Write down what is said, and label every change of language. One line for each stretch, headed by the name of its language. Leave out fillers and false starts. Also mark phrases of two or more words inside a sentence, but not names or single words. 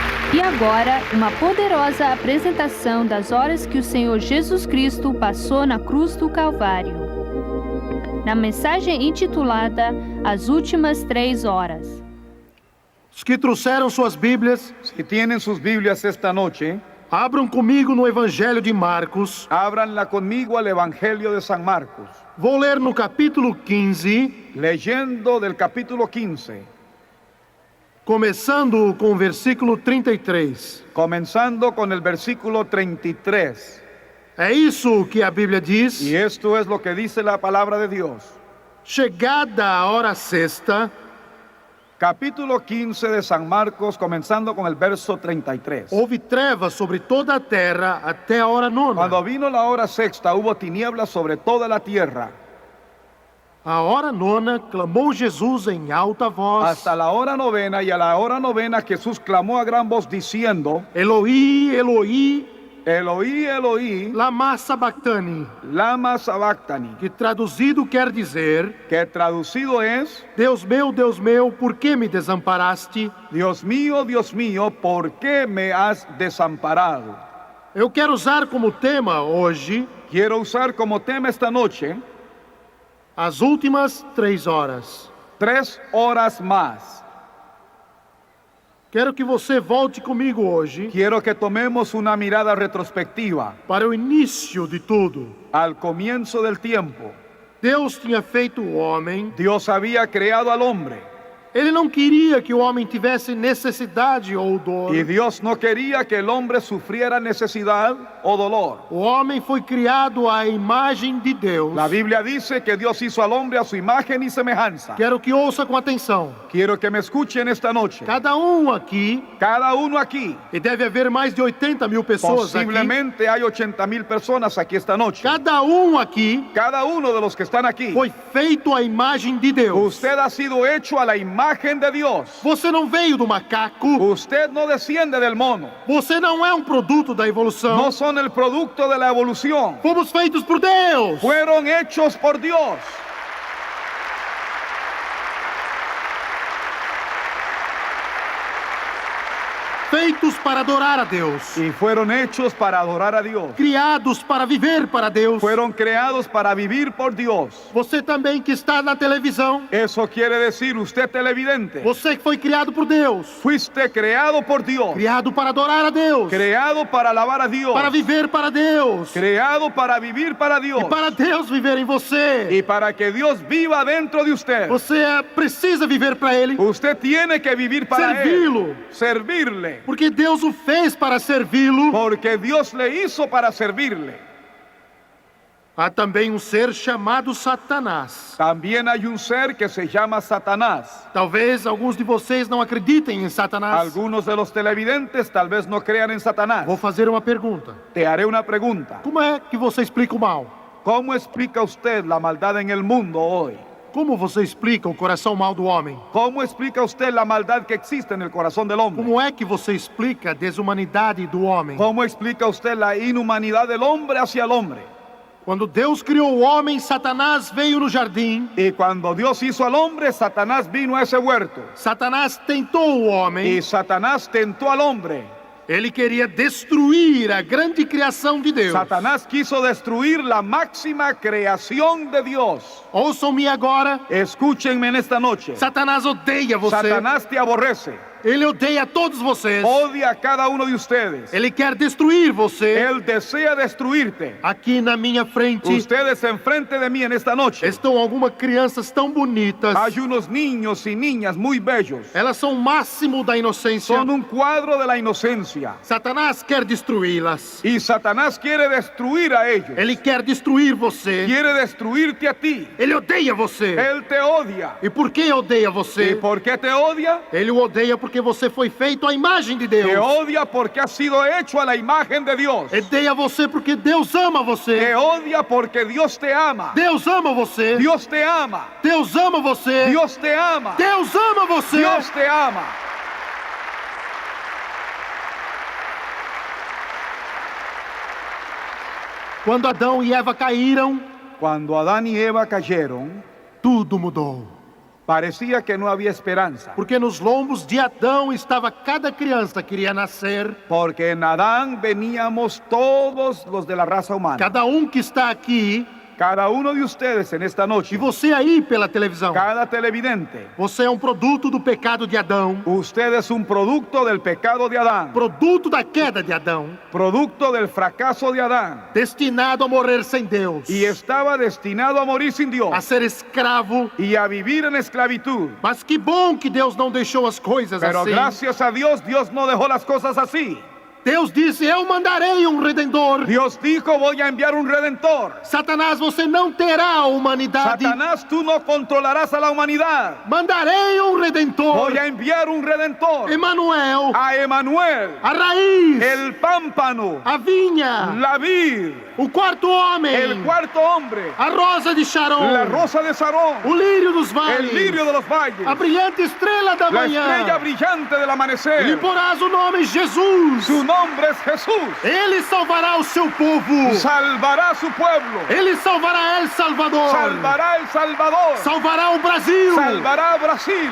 Portuguese: E agora, uma poderosa apresentação das horas que o Senhor Jesus Cristo passou na cruz do Calvário. Na mensagem intitulada As Últimas 3 Horas. Os que trouxeram suas Bíblias,
Spanish: Si tienen sus Biblias esta noche,
Portuguese: abram comigo no Evangelho de Marcos.
Spanish: ábranla conmigo al Evangelio de San Marcos,
Portuguese: Vou ler no capítulo 15,
Spanish: leyendo del capítulo 15,
Portuguese: começando com o versículo 33.
Spanish: comenzando con el versículo 33.
Portuguese: É isso que a Bíblia diz.
Spanish: Y esto es lo que dice la palabra de Dios.
Portuguese: Chegada a hora sexta,
Spanish: Capítulo 15 de San Marcos, comenzando con el verso 33.
Portuguese: houve trevas sobre toda a terra até a hora nona.
Spanish: Cuando vino la hora sexta, hubo tinieblas sobre toda la tierra.
Portuguese: A hora nona, clamou Jesus em alta voz:
Spanish: Hasta la hora novena, y a la hora novena Jesús clamó a gran voz diciendo:
Aramaic: Eloi, Eloi, Eloí, Eloí, lama sabachthani, lama sabachthani,
Portuguese: que traduzido quer dizer:
Spanish: que traducido es:
Portuguese: Deus meu, por que me desamparaste?
Spanish: Dios mío, ¿por qué me has desamparado?
Portuguese: Eu quero usar como tema hoje
Spanish: Quiero usar como tema esta noche
Portuguese: as últimas 3 horas.
Spanish: 3 horas más.
Portuguese: Quero que você volte comigo hoje
Spanish: Quiero que tomemos una mirada retrospectiva
Portuguese: para o início de tudo.
Spanish: al comienzo del tiempo.
Portuguese: Deus tinha feito o homem.
Spanish: Dios había creado al hombre
Portuguese: Ele não queria que o homem tivesse necessidade ou dor.
Spanish: y Dios no quería que el hombre sufriera necesidad o dolor.
Portuguese: O homem foi criado à imagem de Deus.
Spanish: La Biblia dice que Dios hizo al hombre a su imagen y semejanza.
Portuguese: Quero que ouça com atenção.
Spanish: Quiero que me escuchen esta noche.
Portuguese: Cada aqui,
Spanish: Cada uno aquí,
Portuguese: e deve haver mais de 80 mil pessoas aqui.
Spanish: posiblemente hay 80,000 personas aquí esta noche.
Portuguese: Cada aqui
Spanish: Cada uno de los que están aquí,
Portuguese: foi feito à imagem de Deus.
Spanish: usted ha sido hecho a la imagen de Dios.
Portuguese: Você não veio do macaco.
Spanish: Usted no desciende del mono.
Portuguese: Você não é um produto da evolução.
Spanish: No son el producto de la evolución.
Portuguese: Fomos feitos por Deus.
Spanish: Fueron hechos por Dios.
Portuguese: Feitos para adorar a Deus.
Spanish: Y fueron hechos para adorar a Dios.
Portuguese: Criados para viver para Deus.
Spanish: Fueron creados para vivir por Dios.
Portuguese: Você também que está na televisão.
Spanish: Eso quiere decir, usted televidente,
Portuguese: Você que foi criado por Deus.
Spanish: fuiste creado por Dios.
Portuguese: Criado para adorar a Deus.
Spanish: Creado para alabar a Dios.
Portuguese: Para viver para Deus.
Spanish: Creado para vivir para Dios.
Portuguese: E para Deus viver em você.
Spanish: Y para que Dios viva dentro de usted.
Portuguese: Você precisa viver para Ele.
Spanish: Usted tiene que vivir para
Portuguese: Servi-lo.
Spanish: Él. Servirle.
Portuguese: Porque Deus o fez para servi-lo.
Spanish: Porque Dios le hizo para servirle.
Portuguese: Há também um ser chamado Satanás.
Spanish: También hay un ser que se llama Satanás.
Portuguese: Talvez alguns de vocês não acreditem em Satanás.
Spanish: Algunos de los televidentes tal vez no crean en Satanás.
Portuguese: Vou fazer uma pergunta.
Spanish: Te haré una pregunta.
Portuguese: Como é que você explica o mal?
Spanish: ¿Cómo explica usted la maldad en el mundo hoy?
Portuguese: Como você explica o coração mal do homem?
Spanish: ¿Cómo explica usted la maldad que existe en el corazón del hombre?
Portuguese: Como é que você explica a desumanidade do homem?
Spanish: ¿Cómo explica usted la inhumanidad del hombre hacia el hombre?
Portuguese: Quando Deus criou o homem, Satanás veio no jardim.
Spanish: Y cuando Dios hizo al hombre, Satanás vino a ese huerto.
Portuguese: Satanás tentou o homem.
Spanish: Y Satanás tentó al hombre.
Portuguese: Ele queria destruir a grande criação de Deus.
Spanish: Satanás quiso destruir la máxima creación de Dios.
Portuguese: Ouçam-me agora.
Spanish: Escúchenme en esta noche.
Portuguese: Satanás odeia você.
Spanish: Satanás te aborrece.
Portuguese: Ele odeia todos vocês.
Spanish: Odia a cada uno de ustedes.
Portuguese: Ele quer destruir você.
Spanish: Él desea destruirte.
Portuguese: Aqui na minha frente
Spanish: Ustedes enfrente de mí en esta noche.
Portuguese: estão algumas crianças tão bonitas.
Spanish: Hay unos niños y niñas muy bellos.
Portuguese: Elas são o máximo da inocência.
Spanish: Son un cuadro de la inocencia.
Portuguese: Satanás quer destruí-las.
Spanish: Y Satanás quiere destruir a ellos.
Portuguese: Ele quer destruir você.
Spanish: Quiere destruirte a ti.
Portuguese: Ele odeia você.
Spanish: Él te odia.
Portuguese: E por que odeia
Spanish: ¿Y
Portuguese: você?
Spanish: por qué te odia?
Portuguese: Ele o odeia porque você foi feito à imagem de
Spanish: Te
Portuguese: Deus.
Spanish: odia porque has sido hecho a la imagen de Dios.
Portuguese: Odeia você porque Deus ama
Spanish: Te
Portuguese: você.
Spanish: odia porque Dios te ama.
Portuguese: Deus ama você.
Spanish: Dios te ama.
Portuguese: Deus ama você.
Spanish: Dios te ama.
Portuguese: Deus ama você.
Spanish: Dios te ama.
Portuguese: Quando Adão e Eva caíram,
Spanish: Cuando Adán y Eva cayeron,
Portuguese: tudo mudou.
Spanish: Parecía que no había esperanza,
Portuguese: Porque nos lombos de Adão estava cada criança que iria nascer.
Spanish: porque en Adán veníamos todos los de la raza humana.
Portuguese: Cada que está aqui,
Spanish: Cada uno de ustedes en esta
Portuguese: e
Spanish: noche,
Portuguese: você aí pela televisão,
Spanish: cada televidente,
Portuguese: você é produto do pecado de Adão,
Spanish: usted es un producto del pecado de Adán,
Portuguese: produto da queda de Adão,
Spanish: producto del fracaso de Adán,
Portuguese: destinado a morrer sem Deus,
Spanish: y estaba destinado a morir sin Dios
Portuguese: a ser escravo.
Spanish: y a vivir en esclavitud.
Portuguese: Mas que bom que Deus não deixou as coisas
Spanish: Pero
Portuguese: assim.
Spanish: gracias a Dios, Dios no dejó las cosas así.
Portuguese: Deus disse: eu mandarei redentor.
Spanish: Dios dijo, voy a enviar un redentor.
Portuguese: Satanás, você não terá a humanidade.
Spanish: Satanás, tú no controlarás a la humanidad.
Portuguese: Mandarei redentor.
Spanish: Voy a enviar un redentor.
Portuguese: Emanuel,
Spanish: A Emanuel,
Portuguese: a raiz,
Spanish: el pámpano,
Portuguese: a vinha,
Spanish: la vid,
Portuguese: o quarto homem,
Spanish: el cuarto hombre,
Portuguese: a rosa de Sharon,
Spanish: la rosa de Sarón,
Portuguese: o lírio dos vales,
Spanish: el lirio de los valles,
Portuguese: a brilhante estrela da
Spanish: la
Portuguese: manhã.
Spanish: estrella brillante del
Portuguese: Lhe
Spanish: amanecer.
Portuguese: porás o nome Jesus.
Spanish: Su nombre es Jesús.
Portuguese: Ele salvará o seu povo.
Spanish: Salvará a su pueblo.
Portuguese: Ele salvará El Salvador.
Spanish: Salvará El Salvador.
Portuguese: Salvará o Brasil.
Spanish: Salvará a Brasil.